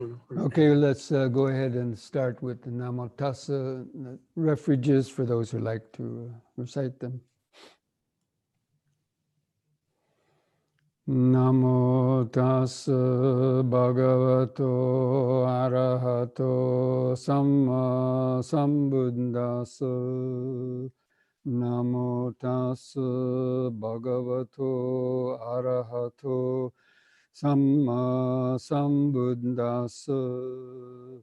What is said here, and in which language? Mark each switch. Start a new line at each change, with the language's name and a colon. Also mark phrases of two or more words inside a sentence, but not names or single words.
English: Okay, let's go ahead and start with the Namo Tassa refuges for those who like to recite them.
Pali: Namo Tassa Bhagavato Arahato Samma Sambuddhassa. Namo Tassa Bhagavato Arahato Samma Sambuddhassa.